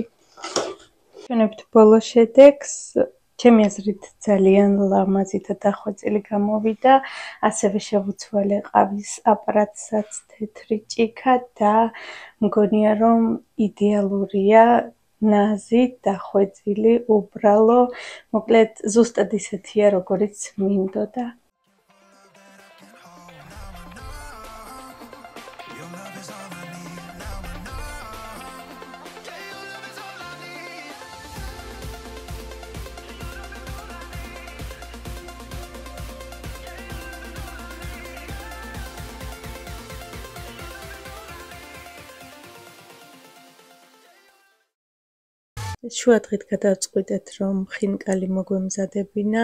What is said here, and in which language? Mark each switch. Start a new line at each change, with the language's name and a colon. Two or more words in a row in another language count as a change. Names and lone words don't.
Georgian: ჩვენებთ ბოლო შედეგს, ჩემი აზრით ძალიან ლამაზი და დახვეწილი გამოვიდა, ასევე შევუცვალე ყავის აპარატსაც თეთრი ჭიქა და მგონია რომ იდეალურია ნაზი, დახვეწილი, უბრალო, მოკლედ ზუსტად ისეთია, როგორიც მინდოდა.
English: Your love is all I need. Now I know. Yeah, your love is all I need.
Georgian: შუა დღით გადავწყვიტეთ, რომ ხინკალი მოგვემზადებინა.